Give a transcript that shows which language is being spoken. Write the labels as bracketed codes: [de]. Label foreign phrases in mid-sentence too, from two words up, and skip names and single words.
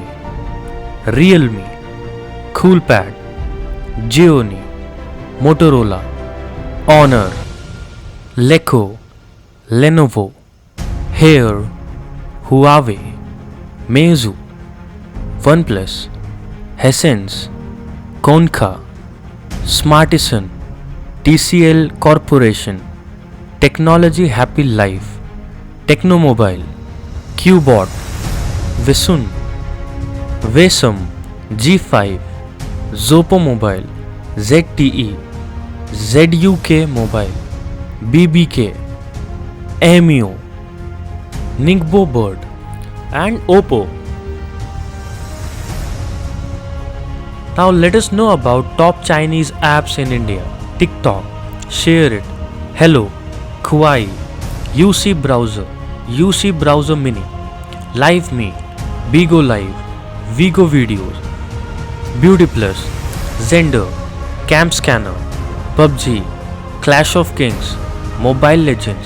[en] Realme, Coolpad, Xiaomi, Motorola, Honor, Leco, Lenovo, Haier, Huawei, Meizu, OnePlus, Hisense, Konka, Smartisan, TCL Corporation, Technology Happy Life, Technomobile, Qbot, Visun, Vesum, G5, Zopo Mobile, ZTE, ZUK Mobile, BBK, Amio, Ningbo Bird, and Oppo. Now let us know about top Chinese apps in India. TikTok, ShareIt, Hello, Kuai, UC Browser, UC Browser Mini, LiveMe, Bigo Live, Vigo Videos, Beauty Plus, Zender, Cam Scanner, PUBG, Clash of Kings, Mobile Legends,